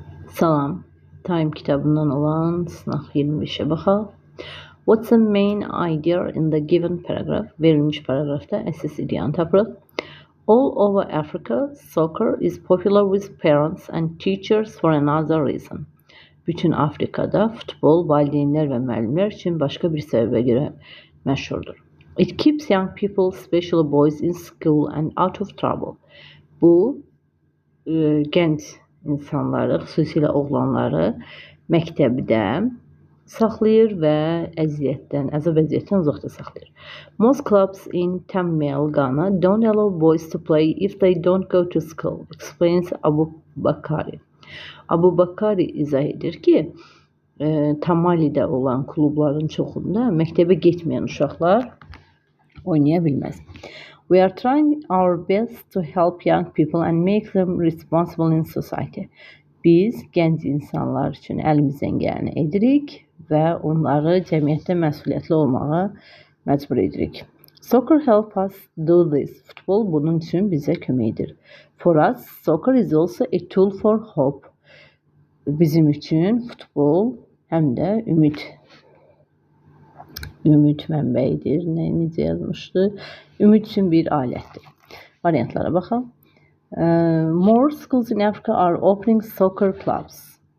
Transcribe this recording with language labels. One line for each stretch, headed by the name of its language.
Azerbaijani: Salam, Time kitabından olan sınaq 25-ə baxaq.
English: What's the main idea in the given paragraph?
Azerbaijani: Verilmiş paragrafda əsas ideyanı tapırıq.
English: All over Africa, soccer is popular with parents and teachers for another reason.
Azerbaijani: Bütün Afrikada futbol valideynlər və müəllimlər üçün başqa bir səbəbə görə məşhurdur.
English: It keeps young people, especially boys, in school and out of trouble.
Azerbaijani: Bu gənc insanları, xüsusilə oğlanları məktəbdə saxlayır və əzab əziyyətdən uzaqda saxlayır.
English: Most clubs in Tamil Ghana don't allow boys to play if they don't go to school, explains Abu Bakari.
Azerbaijani: Abu Bakari izah edir ki, Tamalidə olan klubların çoxunda məktəbə getməyən uşaqlar oynaya bilməz.
English: We are trying our best to help young people and make them responsible in society.
Azerbaijani: Biz gənc insanlar üçün əlimizdən gələni edirik və onları cəmiyyətdə məsuliyyətli olmağa məcbur edirik.
English: Soccer help us do this.
Azerbaijani: Futbol bunun üçün bizə kömək edir.
English: For us, soccer is also a tool for hope.
Azerbaijani: Bizim üçün futbol həm də ümid mənbəyidir. Necə yazmışdı? Ümid üçün bir alətdir. Variantlara baxaq.
English: More schools in Africa are opening soccer clubs.